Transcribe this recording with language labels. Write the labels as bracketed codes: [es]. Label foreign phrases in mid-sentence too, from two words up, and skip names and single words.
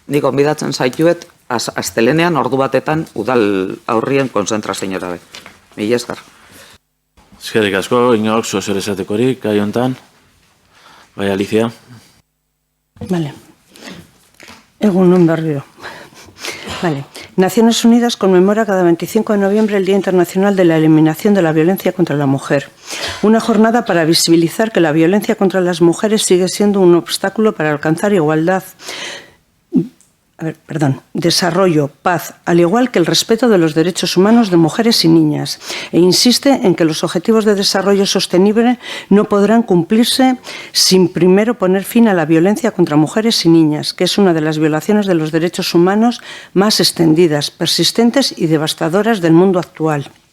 [eu] Nik gonbidatzen zaituet astelenean ordu batetan udal aurrien konzentraziora be. Mila esker. Eskerrik asko, inork zu zer esatekorik, gai hontan. Bai, Alicia. Vale. Egunon berriro. Vale. [es] Naciones Unidas conmemora cada 25 de noviembre el Día Internacional de la Eliminación de la Violencia contra la Mujer. Una jornada para visibilizar que la violencia contra las mujeres sigue siendo un obstáculo para alcanzar igualdad, desarrollo, paz, al igual que el respeto de los derechos humanos de mujeres y niñas, e insiste en que los objetivos de desarrollo sostenible no podrán cumplirse sin primero poner fin a la violencia contra mujeres y niñas, que es una de las violaciones de los derechos humanos más extendidas, persistentes y devastadoras del mundo actual.